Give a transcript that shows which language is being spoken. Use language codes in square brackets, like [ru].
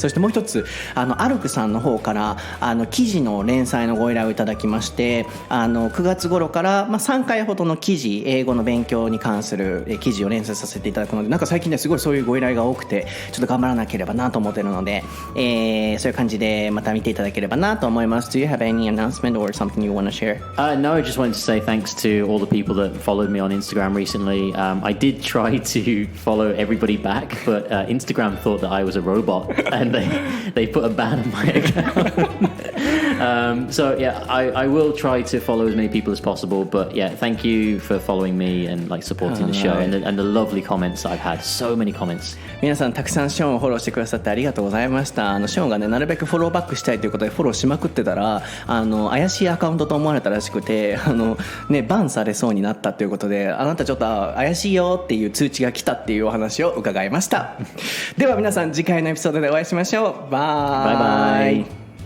[ja] そしてもう一つ、アルクさんの方から記事の連載のご依頼をいただきまして、9月頃から、3回ほどの記事、英語の勉強に関する記事を連載させていただくので、なんか最近ねすごいそういうご依頼が多くて、ちょっと頑張らなければなと思っているので、そういう感じでまた見ていただければなと思います。 [en] Do you have any announcement or something you want to share? No, I just wanted to say thanks to all the people that followed me on Instagram recently. I did try to follow everybody back, but Instagram thought that I was a robot and they put a ban on my account. So yeah, I will try to follow as many people as possible, but yeah, thank you for following me and like supporting the show and the lovely comments I've had. So many comments. [ja] 皆さんたくさんショーンをフォローしてくださってありがとうございました。ショーンがねなるべくフォローバックしたいということでフォローしまくってたら、怪しいアカウントと思われたらしくて、バンされそうになったということで、あなたちょっと怪しいよっていう通知が来たっていうお話を伺いました。では皆さん次回のエピソードでお会いしましょう。バイバイ。